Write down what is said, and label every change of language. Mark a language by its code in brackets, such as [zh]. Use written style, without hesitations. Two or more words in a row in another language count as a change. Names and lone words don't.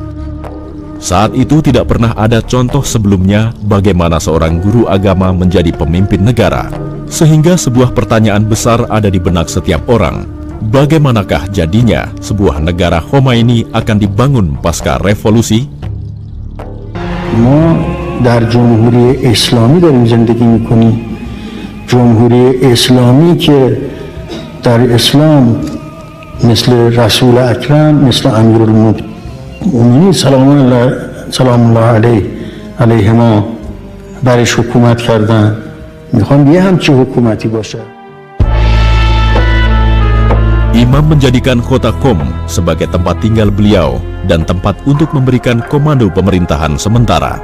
[id] Saat itu tidak pernah ada contoh sebelumnya bagaimana seorang guru agama menjadi pemimpin negara, sehingga sebuah pertanyaan besar ada di benak setiap orang. Bagaimanakah jadinya sebuah negara Khomeini akan dibangun pasca revolusi? [fa] ما در جمهوری اسلامی داریم زندگی میکنیم. جمهوری اسلامی که در اسلام مثل رسول اکرم، مثل امیرالمؤمنین سلام الله علیهما برش حکومت کردن. میخوام یه همچه حکومتی باشه. [id] Imam menjadikan kota Qom sebagai tempat tinggal beliau dan tempat untuk memberikan komando pemerintahan sementara.